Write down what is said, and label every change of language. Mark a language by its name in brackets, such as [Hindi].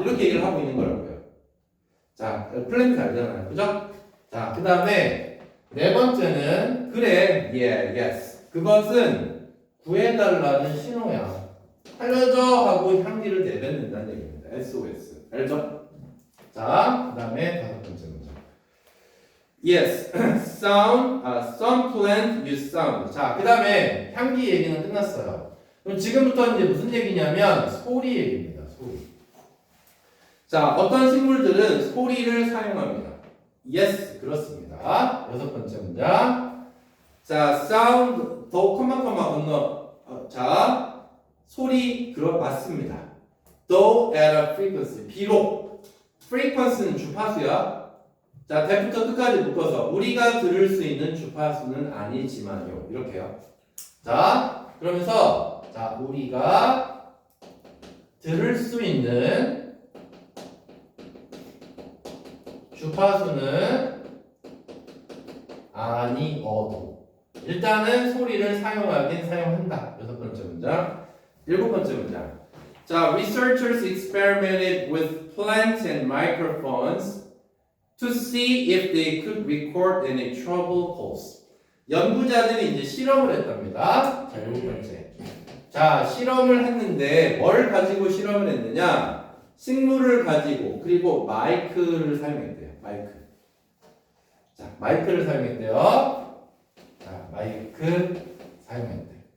[Korean] 이렇게 얘기를 하고 있는 거라고요. 자, 플랜트 알잖아요. 그죠? 자, 그 다음에 네 번째는 그래, yes. 그것은 구해달라는 신호야. 알려줘 하고 향기를 내뱉는다는 얘기입니다. SOS. 알죠? 자, 그 다음에 다섯 번째 문장. [English] Yes, some plant use sound. [Korean] 자, 그 다음에 향기 얘기는 끝났어요. 그럼 지금부터 이제 무슨 얘기냐면 소리 얘기입니다. 소리. 자, 어떤 식물들은 소리를 사용합니다. Yes, 그렇습니다. 여섯 번째 문장. 자, sound 더 컴마 건너. 자, 소리 맞습니다. [English] Though at a frequency. [Korean] 비록 frequency는 주파수야. 자, 대부터 끝까지 묶어서 우리가 들을 수 있는 주파수는 아니지만요. 이렇게요. 자, 그러면서 자, 우리가 들을 수 있는 주파수는 아니어도. 일단은 소리를 사용하긴 사용한다. 6번째 문장. 7번째 문장. [English] 자, researchers experimented with plants and microphones to see if they could record any trouble calls. [Korean] 연구자들이 이제 실험을 했답니다. 자, 7번째. 자, 실험을 했는데 뭘 가지고 실험을 했느냐? 식물을 가지고 그리고 마이크를 사용했대요. 마이크. 자, 마이크를 사용했대요. 자, 마이크 사용했대.